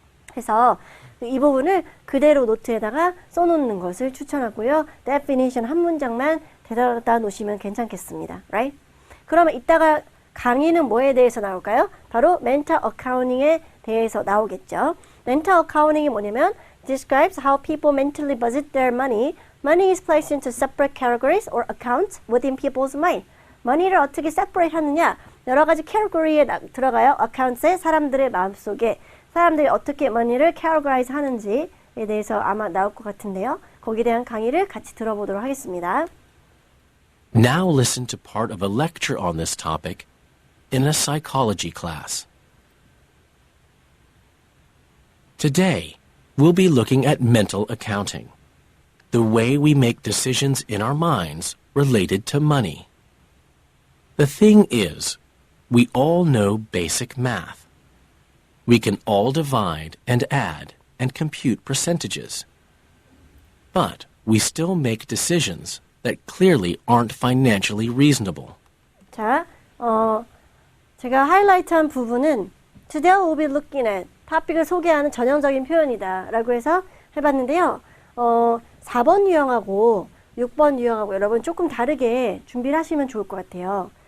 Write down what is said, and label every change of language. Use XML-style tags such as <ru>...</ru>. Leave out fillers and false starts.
<ko>그래서 이 부분을 그대로 노트에다가 써놓는 것을 추천하고요. definition 한 문장만 대답다 놓으시면 괜찮겠습니다.</ko> <en>right?</en> <ko>그러면 이따가 강의는 뭐에 대해서 나올까요? 바로 mental accounting에 대해서 나오겠죠.</ko> <en>mental accounting이</en> <ko>뭐냐면</ko> <en>describes how people mentally budget their money. Money is placed into separate categories or accounts within people's mind.</en> <ko>money를 어떻게 separate 하느냐? 여러 가지 category에 들어가요. accounts에 사람들의 마음속에 사람들이 어떻게 money를 categorize 하는지에 대해서 아마 나올 것 같은데요. 거기에 대한 강의를 같이 들어보도록 하겠습니다.</ko> <en>Now listen to part of a lecture on this topic in a psychology class. Today, we'll be looking at mental accounting, the way we make decisions in our minds related to money. The thing is, we all know basic math. We can all divide and add and compute percentages. But we still make decisions that clearly aren't financially reasonable.</en> <ko>자, 제가 하이라이트한 부분은</ko> <en>Today we'll be looking at</en> <ko>토픽을 소개하는 전형적인 표현이다 라고 해서 해봤는데요. 4번 유형하고 6번 유형하고 여러분 조금 다르게 준비를 하시면 좋을 것 같아요.</ko>